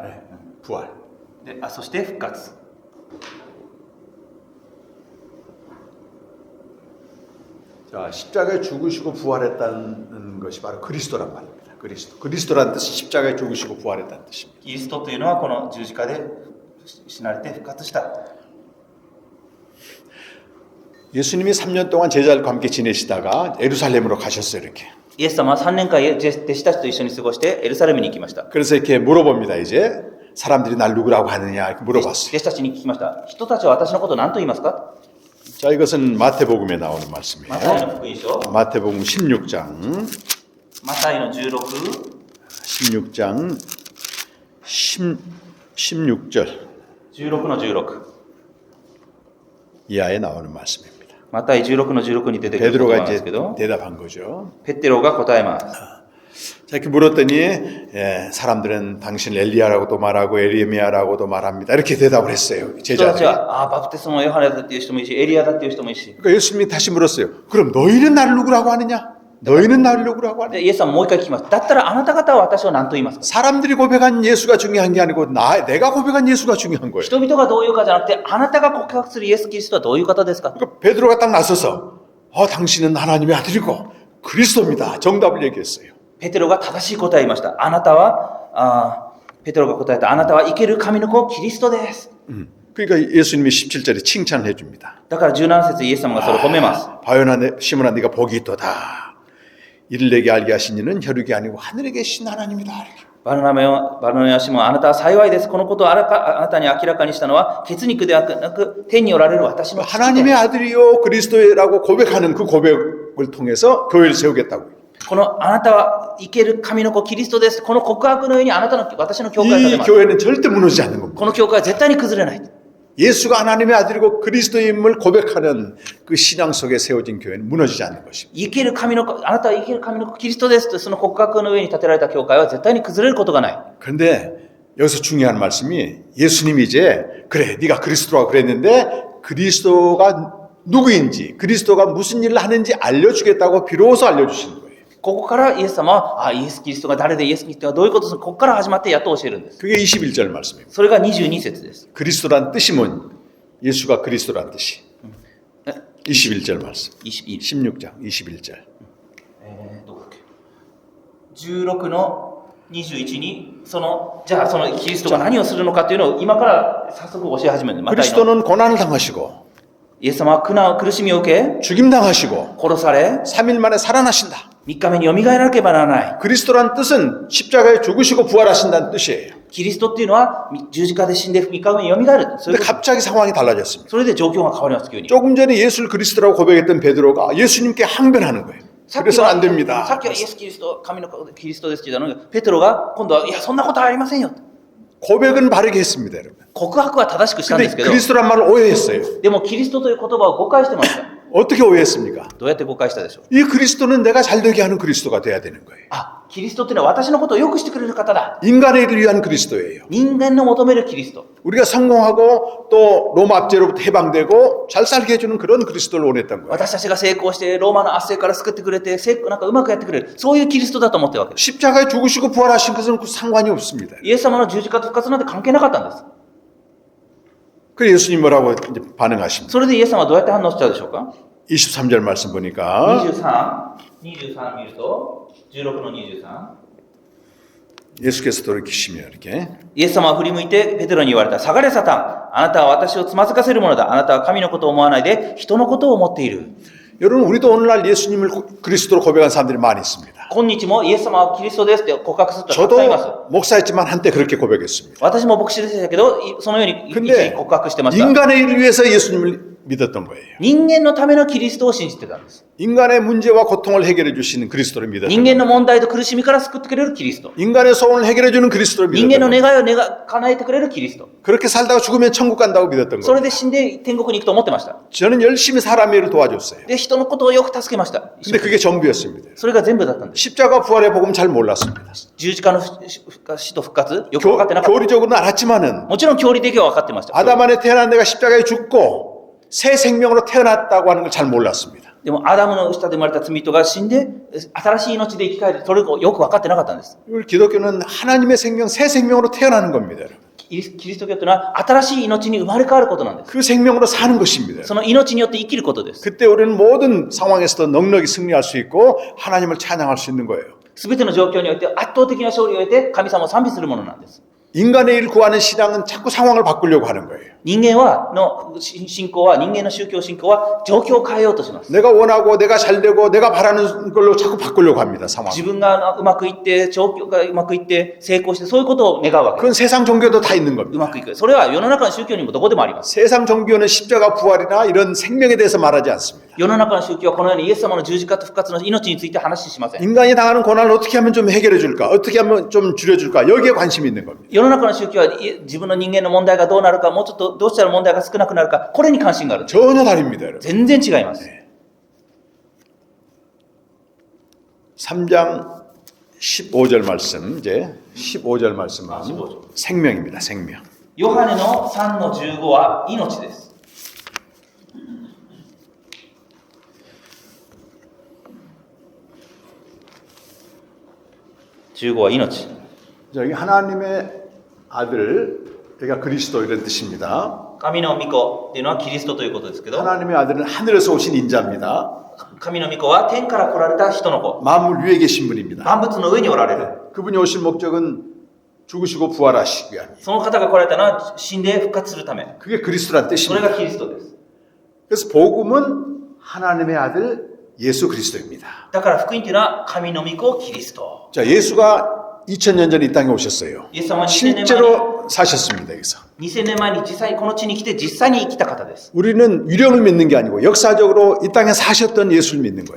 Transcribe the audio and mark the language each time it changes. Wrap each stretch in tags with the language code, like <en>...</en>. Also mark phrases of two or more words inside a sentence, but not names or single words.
<ko>네, 부활.</ko> <ja>で、そして復活。</ja> <ko>이 자, 십자가에 죽으시고 부활했다는 것이 바로 그리스도란 말입니다. 그리스도란 뜻이 십자가에 죽으시고 부활했다는 뜻입니다.</ko> <ja>キリストというのはこの十字架で死なれて復活した。</ja> <ko>예수님이 3년 동안 제자들과 함께 지내시다가 예루살렘으로 가셨어요. 이렇게.</ko> <ja>イエス様は3年間弟子たちと一緒に過ごしてエルサレムに行きました。</ja> <ko>그래서 이렇게 물어봅니다. 이제 사람들이 날 누구라고 하느냐 이렇게</ko> <ja>弟</ja> <ko>물어봤어요.</ko> <ja>子たちに聞きました。人たちは私のことを何と言いますか？</ja> <ko>자, 이것은 마태복음에 나오는</ko> <ja>マタイ</ja> <ko>말씀이에요.</ko> <ja>の福音書、</ja> <ko>마태복음 16장</ko> <ja>マタイの16、</ja> <ko>16절</ko> <ja>16の16。</ja> <ko>이하에 나오는 말씀입니다.</ko> <ja>マタイ16の16に出てくる言葉</ja> <ko>베드로가</ko> <ja>なんです</ja> <ko>이제</ko> <ja>けど、</ja> <ko>대답한 거죠.</ko> <ja>ペテロが答えます。</ja> <ko>자, 이렇게 물었더니 사람들은 당신 엘리야라고도 말하고 에레미야라고도 말합니다. 이렇게 대답을 했어요.</ko> <ja>人たち</ja> <ko>제자들이.</ko> <ja>は、バプテスマのヨハネだっていう人もいいし、エリアだっていう人もいいし。</ja> <ko>그러니까 예수님이 다시 물었어요. 그럼 너희는 나를 누구라고 하느냐? 너희는 나를 누구라고 하느냐?</ko> <ja>で、イエス様もう一回聞きます。だったらあなた方は私を何と言いますか？</ja> <ko>사람들이 고백한 예수가 중요한 게 아니고 내가 고백한 예수가 중요한 거예요.</ko> <ja>人々がどういうかじゃなくて、あなたが告白するイエス・キリストはどういう方ですか？</ja> <ko>그러니까 베드로가 딱 나서서 당신은 하나님의 아들이고 그리스도입니다. 정답을 얘기했어요.</ko> <ja>ペテロが正しい答えを言いました。あなたは、ペテロが答えた、あなたは生ける神の子、キリストです。</ja> <ko>그러니까 예수님이 17절에 칭찬을 해줍니다.</ko> <ja>だから17節イエス様がそれを褒めます。</ja> <ko>바요나 시몬아 네가 복이 있도다. 이를 내게 알게 하신 이는 혈육이 아니고 하늘에 계신 하나님이다.</ko> <ja>バルナメヤシモン、あなたは幸いです。このことをあなたに明らかにしたのは、血肉ではなく、天におられる私の父</ja> <ko>하나님의</ko> <ja>で。</ja> <ko>아들이요 그리스도라고 고백하는 그 고백을 통해서 교회를 세우겠다고.</ko> <ja>このあなたは生ける神の子キリストです。この告白のようにあなたの私の教会を建て</ja> <ko>이</ko> <ja>ます。</ja> <ko>교회는 절대 무너지지 않는 겁니다.</ko> <ja>この教会は絶対に崩れない。</ja> <ko>예수가 하나님의 아들이고 그리스도임을 고백하는 그 신앙 속에 세워진 교회는 무너지지 않는 것입니다.</ko> <ja>生ける神の子、あなたは生ける神の子キリストですとその告白の上に建てられた教会は絶対に崩れることがない。</ja> <ko>그런데 여기서 중요한 말씀이 예수님이 이제 그래 네가 그리스도라고 그랬는데 그리스도가 누구인지 그리스도가 무슨 일을 하는지 알려주겠다고 비로소 알려주시는 거예요.</ko> <ja>ここからイエス様は、イエス・キリストが誰でイエス・キリストがどういうことするここから始まってやっと教えるんです。</ja> <ko>그게 21절 말씀입니다.</ko> <ja>それが22節です。</ja> <ko>그리스도란 뜻이 뭔? 예수가 그리스도란 뜻이. 21절 말씀. 21 16장 21절.</ko> <ja>どこだっけ16の21にじゃあそのキリストが何をするのかというのを今から早速教え始める。マタイの</ja> <ko>그리스도는 고난을 당하시고</ko> <ja>イエス様は苦しみを受け</ja> <ko>죽임당하시고</ko> <ja>殺され</ja> <ko>3일 만에 살아나신다.</ko> <ja>3 日目によみがえらなければならない。</ja> <ko>그리스도란 뜻은 십자가에 죽으시고 부활하신다는 뜻이에요.</ko> <ja>キリストっていうのは十字架で死んで3日目によみがえる。そういう</ja> <ko>근데</ko> <ja>こと</ja> <ko>갑자기 상황이 달라졌습니다.</ko> <ja>それで状況が変わります、急に。</ja> <ko>조금 전에 예수를 그리스도라고 고백했던 베드로가 예수님께 항변하는 거예요.</ko> <ja>さっき</ja> <ko>그래서는</ko> <ja>は</ja> <ko>안 됩니다.</ko> <ja>さっきはイエス・キリスト、神のキリストですって言ったのに、ペテロが今度は、いや、そんなことはありませんよ。</ja> <ko>고백은 바르게 했습니다, 여러분.</ko> <ja>告白は正しくしたんで</ja> <ko>근데</ko> <ja>すけど、</ja> <ko>그리스도란 말을 오해했어요.</ko> <ja>でもキリストという言葉を誤解してました。</ja> <ko>어떻게 오해했습니까?</ko> <ja>どうやって誤解したでしょう。</ja> <ko>이 그리스도는 내가 잘되게 하는 그리스도가 돼야 되는 거예요.</ko> <ja>あ、キリストっていうのは私のことを良くしてくれる方だ。</ja> <ko>인간의 일을 위한 그리스도예요.</ko> <ja>人間の求めるキリスト。</ja> <ko>우리가 성공하고 또 로마 압제로부터 해방되고 잘 살게 해주는 그런 그리스도를 원했던 거예요.</ko> <ja>私たちが成功して、ローマの圧政から救ってくれて、なんかうまくやってくれる。そういうキリストだと思ってるわけです。</ja> <ko>십자가에 죽으시고 부활하신 것은 상관이 없습니다.</ko> <ja>イエス様の十字架と復活なんて関係なかったんです。</ja> <ko>그래서 예수님 뭐라고 이제 반응하십니까?</ko> <ja>それでイエス様はどうやって反応したでしょうか？</ja> <ko>23절 말씀 보니까</ko> <ja>23 見ると、16の23。</ja> <ko>예수께서 돌이키시며 이렇게</ko> <ja>イエス様は振り向いてペテロに言われた。下がれサタン。あなたは私をつまずかせるものだ。あなたは神のことを思わないで人のことを思っている。</ja> <ko>여러분 우리도 오늘날 예수님을 그리스도로 고백한 사람들이 많이 있습니다.</ko> <ja>今日もイエス様はキリストですって告白する人がたくさんいます。</ja> <ko>저도 목사였지만 한때 그렇게 고백했습니다.</ko> <ja>私も牧師でしたけど、そのように一時</ja> <ko>근데</ko> <ja>告白してました。</ja> <ko>인간의 일을 위해서 예수님을 믿었던 거예요.</ko> <ja>人間のためのキリストを信じてたんです。</ja> <ko>인간의 문제와 고통을 해결해 주시는 그리스도를 믿었던</ko> <ja>人</ja> <ko>거예요.</ko> <ja>間の問題と苦しみから救ってくれるキリスト。</ja> <ko>인간의 소원을 해결해 주는 그리스도를</ko> <ja>人間</ja> <ko>믿었던</ko> <ja>の</ja> <ko>거예요.</ko> <ja>願いを叶えてくれるキリスト。</ja> <ko>그렇게 살다가 죽으면 천국 간다고 믿었던</ko> <ja>それ</ja> <ko>거예요.</ko> <ja>で死んで天国に行くと思ってました。</ja> <ko>저는 열심히 사람의 일을 도와줬어요.</ko> <ja>で、人のことをよく助けました。</ja> <ko>근데 그게 전부였습니다.</ko> <ja>それが全部だったんです。</ja> <ko>십자가 부활의 복음 잘 몰랐습니다.</ko> <ja>十字架の死と復活、よく分かってなかった。</ja> <ko>교리적으로는 알았지만은</ko> <ja>もちろん教理的には分かってました。</ja> <ko>아담 안에 태어난 내가 십자가에 죽고 새 생명으로 태어났다고 하는 걸 잘 몰랐습니다.</ko> <ja>でも、アダムの下で生まれた罪人が死んで、新しい命で生き返る。それをよく分かってなかったんです。</ja> <ko>기독교는 하나님의 생명, 새 생명으로 태어나는 겁니다. 여러분.</ko> <ja>キリスト教というのは新しい命に生まれ変わることなんです。</ja> <ko>그 생명으로 사는 것입니다.</ko> <ja>その命によって生きることです。</ja> <ko>그때 우리는 모든 상황에서도 넉넉히 승리할 수 있고 하나님을 찬양할 수 있는 거예요.</ko> <ja>すべての状況において圧倒的な勝利を得て神様を賛美するものなんです。</ja> <ko>인간의 일을 구하는 신앙은 자꾸 상황을 바꾸려고 하는 거예요.</ko> <ja>人間の信仰は、人間の宗教信仰は状況を変えようとします。</ja> <ko>내가 원하고 내가 잘되고 내가 바라는 걸로 자꾸 바꾸려고 합니다. 상황.</ko> <ja>自分がうまくいって、状況がうまくいって成功して、そういうことを願うわけです。</ja> <ko>그건 세상 종교도 다 있는</ko> <ja>う</ja> <ko>겁니다.</ko> <ja>まくいく。それは世の中の宗教にもどこでもあります。</ja> <ko>세상 종교는 십자가 부활이나 이런 생명에 대해서 말하지 않습니다.</ko> <ja>世の中の宗教はこのようにイエス様の十字架と復活の命について話しません。</ja> <ko>인간이 당하는 고난을 어떻게 하면 좀 해결해 줄까? 어떻게 하면 좀 줄여줄까? 여기에 관심이 있는 겁니다.</ko> <ja>世の中の宗教は自分の人間の問題がどうなるか、もうちょっとどうしたら問題が少なくなるか、これに関心がある。</ja> <ko>전혀 다릅니다. 여러분.</ko> <ja>全然違います。</ja> <ko>3장 15절 말씀, 이제 15절 말씀은 15절. 생명입니다. 생명.</ko> <ja>ヨハネの3の15は命です。 15は命。</ja> <ko>여기 하나님의 아들, 여기가 그리스도 이런 뜻입니다.</ko> <ja>神の御子っていうのはキリストということですけど、</ja> <ko>하나님의 아들은 하늘에서 오신 인자입니다.</ko> <ja>神の御子は天から来られた人の子。</ja> <ko>만물 위에 계신 분입니다.</ko> <ja>万物の上におられる。</ja> <ko>그분이 오실 목적은 죽으시고 부활하시기 위함이에요.</ko> <ja>その方が来られたのは死んで復活するため。</ja> <ko>그게 그리스도란</ko> <ja>それ</ja> <ko>뜻입니다.</ko> <ja>がキリストです。</ja> <ko>그래서 복음은 하나님의 아들 예수 그리스도입니다.</ko> <ja>だから福音っていうのは神の御子キリスト。</ja> <ko>자, 예수가 2000년 전에 이 땅에 오셨어요.</ko> <ja>イエス様は2000年前に</ja> <ko>실제로 사셨습니다. 여기서.</ko> <ja>2000 年前に実際にこの地に来て実際に生きた方です。</ja> <ko>우리는 유령을 믿는 게 아니고 역사적으로 이 땅에 사셨던 예수를 믿는 거예요.</ko>